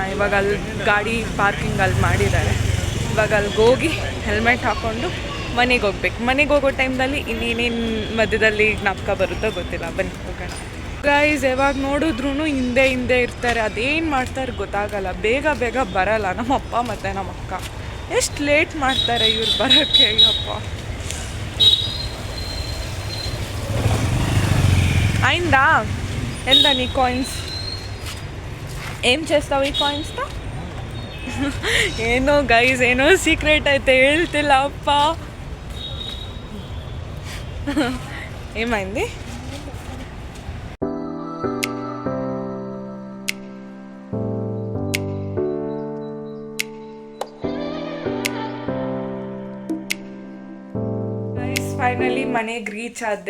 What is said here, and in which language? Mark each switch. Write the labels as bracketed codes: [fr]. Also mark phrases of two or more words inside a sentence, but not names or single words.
[kn] ಇವಾಗ ಅಲ್ಲಿ ಗಾಡಿ ಪಾರ್ಕಿಂಗ್ ಅಲ್ಲಿ ಮಾಡಿದ್ದಾರೆ. ಇವಾಗ ಅಲ್ಲಿಗೆ ಹೋಗಿ ಹೆಲ್ಮೆಟ್ ಹಾಕ್ಕೊಂಡು ಮನೆಗೆ ಹೋಗ್ಬೇಕು. ಮನೆಗೆ ಹೋಗೋ ಟೈಮ್ನಲ್ಲಿ ಇನ್ನೇನೇನು ಮಧ್ಯದಲ್ಲಿ ಜ್ಞಾಪಕ ಬರುತ್ತೋ ಗೊತ್ತಿಲ್ಲ. ಬನ್ನಿ ಹೋಗೋಣ. ಗೈಸ್ ಯಾವಾಗ ನೋಡಿದ್ರೂ ಹಿಂದೆ ಇರ್ತಾರೆ, ಅದೇನು ಮಾಡ್ತಾರೆ ಗೊತ್ತಾಗಲ್ಲ. ಬೇಗ ಬರಲ್ಲ ನಮ್ಮ ಅಪ್ಪ ಮತ್ತು ನಮ್ಮ ಅಕ್ಕ. ಎಷ್ಟು ಲೇಟ್ ಮಾಡ್ತಾರೆ ಇವ್ರು ಬರೋಕ್ಕೆ. ಅಯ್ಯಪ್ಪ [te] అయిందా ఎంత నీ కాయిన్స్? ఏం చేస్తావు ఈ కాయిన్స్తో? [kn] ಏನೋ ಗೈಸ್, ಏನೋ ಸೀಕ್ರೆಟ್ ಐತೆ, ಹೇಳ್ತಿಲ್ಲ ಅಪ್ಪ. [te] ఏమైంది? [kn] ಫೈನಲಿ ಮನೆಗೆ ರೀಚ್ ಆದೆ.